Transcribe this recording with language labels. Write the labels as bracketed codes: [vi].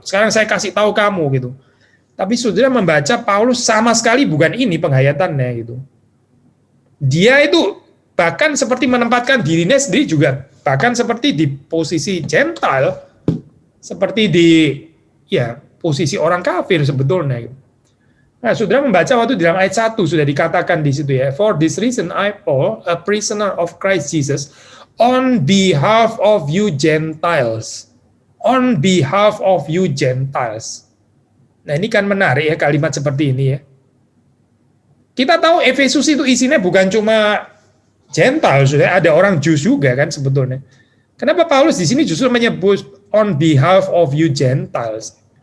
[id] Sekarang saya kasih tahu kamu gitu. Tapi saudara membaca Paulus sama sekali bukan ini penghayatannya gitu. Dia itu bahkan seperti menempatkan dirinya sendiri juga, bahkan seperti di posisi Gentile, seperti di posisi orang kafir sebetulnya gitu. Nah, saudara membaca waktu di dalam ayat 1 sudah dikatakan di situ ya. [en] For this reason I Paul, a prisoner of Christ Jesus, on behalf of you Gentiles. On behalf of you Gentiles. [id] Nah, ini kan menarik ya kalimat seperti ini ya. Kita tahu Efesus itu isinya bukan cuma Gentile, sudah ada orang Jews juga kan sebetulnya. Kenapa Paulus di sini justru menyebut [en] on behalf of you Gentiles?